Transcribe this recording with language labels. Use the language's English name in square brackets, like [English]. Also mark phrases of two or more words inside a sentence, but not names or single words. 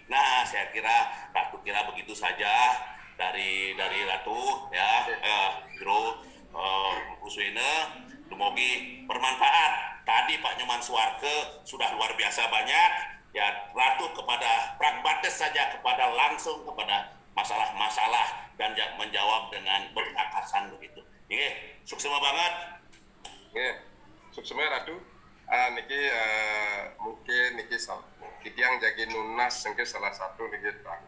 [Indonesian] Nah, saya kira Ratu begitu saja dari Ratu ya, Bro Uswene, semoga bermanfaat. Tadi Pak Nyoman Suwarke sudah luar biasa banyak ya, Ratu kepada pragmatis saja, kepada langsung kepada masalah-masalah dan menjawab dengan berakasan begitu. Ini sukses banget. [Balinese] Nggih, suksema Ratu. [Indonesian] Niki mungkin niki yang jadi nunas niki salah satu niki